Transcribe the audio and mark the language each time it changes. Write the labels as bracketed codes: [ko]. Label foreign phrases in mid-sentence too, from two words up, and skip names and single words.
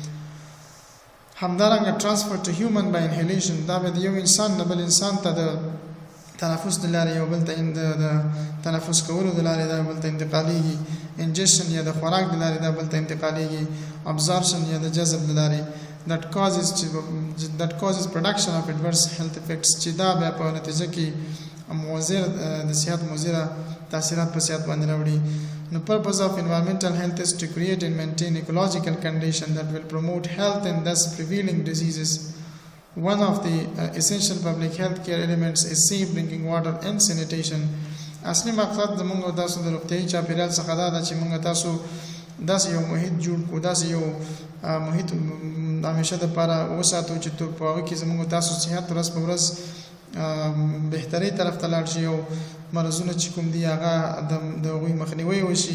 [ps] همدارنګه [en] transfer to human by inhalation, [ps] دا به د یو انسان نه بل انسان ته د تنفس د لارې یو بل ته د تنفس کولو د لارې دا بل ته انتقالیږي. انجکشن یا د خوراک د لارې دا بل ته انتقالیږي. ابزارپشن یا د جذب د لارې [en] that causes production of adverse health effects [ps] چې دا بیا په نتیجه کې مضر د صحت مضر تاثیرات په صحت باندې راوړي. [en] The purpose of environmental health is to create and maintain ecological conditions that will promote health and thus preventing diseases. One of the essential public health care elements is safe drinking water and sanitation. [ps] اصلي مقصد زموږ تاسو د روغتیايي چاپیریال څخه دا ده چې موږ تاسو داسې یو محیط جوړ کړو، داسې یو محیط همیشه د لپاره وساتو چې په هغه کې زموږ تاسو صحت ورځ په ورځ بهتري طرف ته لاړ شي او مرضونه چې کوم دي هغه د هغوی مخنیوي وشي.